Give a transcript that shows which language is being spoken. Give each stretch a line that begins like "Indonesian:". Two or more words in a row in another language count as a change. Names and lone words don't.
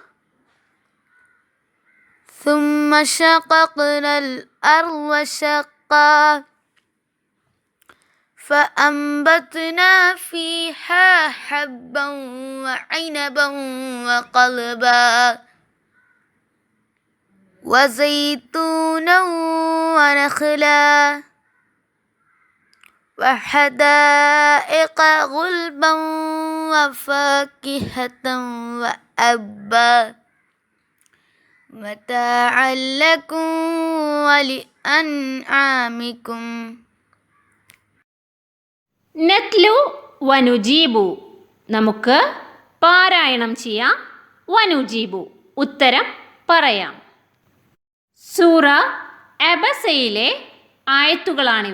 Arabic: ثم شققنا الأرض شقا فأنبتنا فيها حبا وعنبا وقضبا وزيتونا ونخلا وحدائق غلبا وفاكهة وأبا متاعا لكم ولأنعامكم. نتلو ونجيب
Malayalam: നമുക്ക് പാരായണം ചെയ്യാം. വനുജീബു ഉത്തരം പറയാം. സൂറ അബസയിലെ ആയത്തുകളാണിവ.